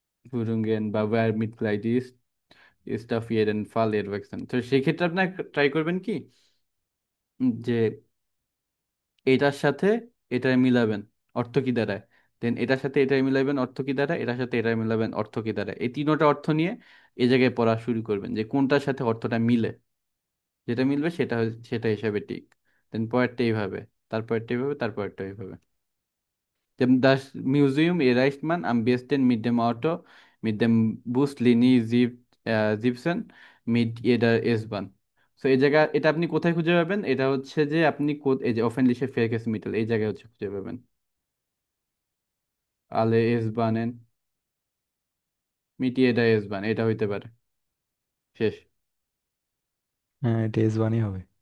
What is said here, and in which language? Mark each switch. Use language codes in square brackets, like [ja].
[bn] ফুরুঙ্গেন বা wire meet ক্লাইডিস স্টাফিয়ের ফাল এর ভ্যাকসিন, তো সেই ক্ষেত্রে আপনার ট্রাই করবেন কি যে এটার সাথে এটা মিলাবেন, অর্থ কি দাঁড়ায়, দেন এটার সাথে এটা মিলাবেন, অর্থ কি দাঁড়ায়, এটার সাথে এটা মিলাবেন, অর্থ কি দাঁড়ায়, এই তিনোটা অর্থ নিয়ে এই জায়গায় পড়া শুরু করবেন যে কোনটার সাথে অর্থটা মিলে, যেটা মিলবে সেটা সেটা হিসাবে ঠিক, দেন পরেরটা এইভাবে, তারপরেরটা এইভাবে, তারপরেরটা এইভাবে। [de] Das Museum erreicht man am besten mit dem Auto, mit dem Bus Linie 17, mit jeder S-Bahn. [bn] So এই জায়গা এটা আপনি কোথায় খুঁজে পাবেন, এটা হচ্ছে যে আপনি এই যে অফেনলিশে মিটল এই জায়গায় হচ্ছে খুঁজে পাবেন, আলে এস বানেন মিটি এটা এস বান, এটা হইতে পারে শেষ। হ্যাঁ, এটা এস ওয়ানই হবে।